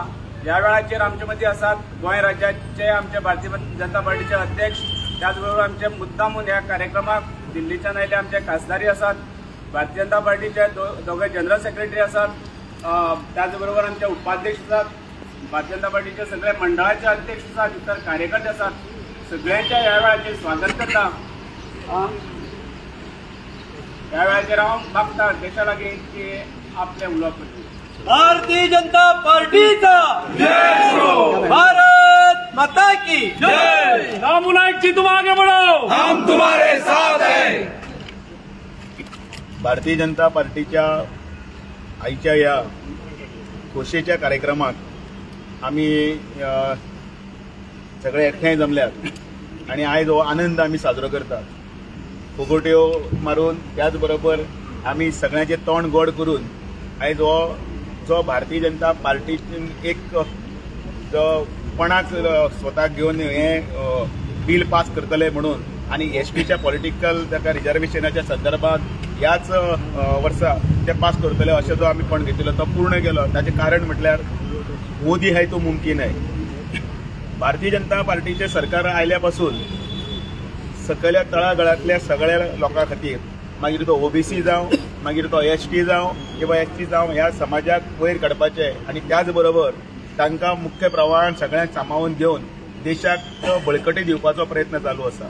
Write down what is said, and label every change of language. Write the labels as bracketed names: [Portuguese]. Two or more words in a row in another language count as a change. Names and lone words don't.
[Konkani] ह्या वेळाचेर आमचे मदीं आसात गोंय राज्याचे आमचे भारतीय जनता पार्टीचे अध्यक्ष, त्याचबरोबर आमचे मुद्दामून ह्या कार्यक्रमाक दिल्लीच्यान आयिल्ले आमचे खासदारी आसात, भारतीय जनता पार्टीचे दोघे [English] general secretary [Konkani] आसात, त्याचबरोबर आमचे उपाध्यक्ष आसात, भारतीय जनता पार्टीचे सगळे मंडळाचे अध्यक्ष आसात, इतर कार्यकर्ते आसात, सगळ्यांच्या ह्या वेळाचेर स्वागत करता। ह्या वेळाचेर हांव मागता देशा लागीं की आपले उलोवप करचें। भारतीय जनता पार्टीचा जय हो। [Hindi] भारत माता की जय। दामू नायक जी तुम आगे बढ़ो, हम तुम्हारे साथ हैं। [Konkani] भारतीय जनता पार्टीच्या आयच्या या खोशेच्या कार्यक्रमात आम्ही सगळे एकठांय जमल्यात आणि आयज हो आनंद आम्ही साजरो करतात। फुगोट्यो मारून त्याचबरोबर आम्ही सगळ्यांचे तोंड गोड करून आयज हो जो भारतीय जनता पार्टीन एक जो कोणाक स्वताक घेवन हे [English] bill pass [Konkani] करतले म्हणून आणि एसटीच्या पॉलिटिकल ताका रिजर्वेशनाच्या संदर्भात ह्याच वर्सा ते पास करतले अशें जो आमी पण घेतिल्लो तो पूर्ण केलो। ताचें कारण म्हटल्यार [Hindi] मोदी है तो मुमकिन है। [Konkani] भारतीय जनता पार्टीचे सरकार आयल्या पासून सकयल्या तळागाळांतल्या सगळ्या लोकां खातीर मागीर तो ओबीसी जावं मागीर तो एसटी जावं किंवा एसटी जावं ह्या समाजाक वयर काडपाचें आणि त्याच बरोबर तांकां मुख्य प्रवाहान सगळ्यांक सांबाळून घेवन देशाक बळकटी दिवपाचो प्रयत्न चालू आसा.